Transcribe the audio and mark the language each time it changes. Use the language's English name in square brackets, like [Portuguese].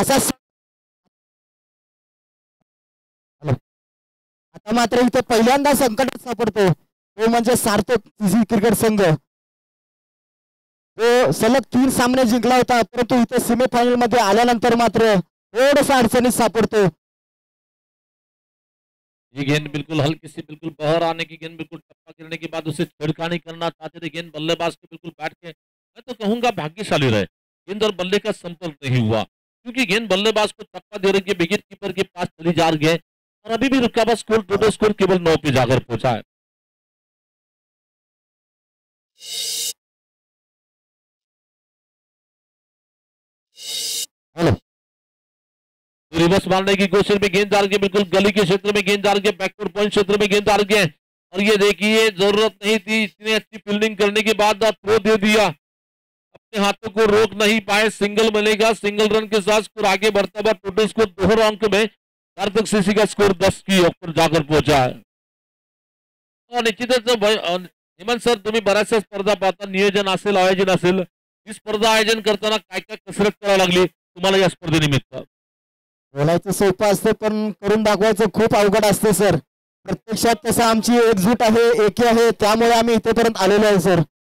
[Marathi] असा आता मात्र इथे पहिल्यांदा संकटात सापडतो तो म्हणजे सार्थक क्रिकेट संघ. तो सलग 3 सामने जिंकला होता, परंतु इथे सेमीफायनल मध्ये आल्यानंतर मात्र थोडासा अडचणीत सापडतो. [Hindi] ये गेंद बिल्कुल हल्की सी, बिल्कुल बहर आने की गेंद, बिल्कुल टप्पा गिरने के बाद उसे छिड़कानी करना चाहते थे गेंद बल्लेबाज के बिल्कुल बैठ के, मैं तो कहूंगा भाग्यशाली रहे. गेंद और बल्ले का संपर्क नहीं हुआ, क्योंकि गेंद बल्लेबाज को टप्पा दे रही है, विकेट कीपर के पास चली जा रही है, और अभी भी रुका हुआ स्कोर, टोटल स्कोर केवल 9 पे जाकर पहुंचा है. [English] hello, [Hindi] रिवर्स मारने की कोशिश में गेंद आ रही है, बिल्कुल गली के क्षेत्र में गेंद आ रही है, बैकवर्ड पॉइंट क्षेत्र में गेंद आ रही है। और ये देखिए जरूरत नहीं थी, इतनी अच्छी फील्डिंग करने के बाद थ्रो दे दिया, अपने हाथों को रोक नहीं पाए। सिंगल मिलेगा, सिंगल रन के साथ स्कोर आगे बढ़ता हुआ टोटल स्कोर 2 अंक में सार्थक सीसी का स्कोर 10 की ऊपर जाकर पहुंचा है। [Marathi] और निश्चितच हेमंत सर, तुम्ही बऱ्याचशा स्पर्धा पाहता, नियोजन असेल, आयोजन असेल, ही स्पर्धा आयोजन करताना काय काय कसरत करावी लागली तुम्हाला या स्पर्धेनिमित्त? बोलायचं सोपं असतं पण करून दाखवायचं खूप अवघड असतं सर. प्रत्यक्षात तसं आमची एकजूट आहे, एकी आहे, त्यामुळे आम्ही इथेपर्यंत आलेलो आहे सर.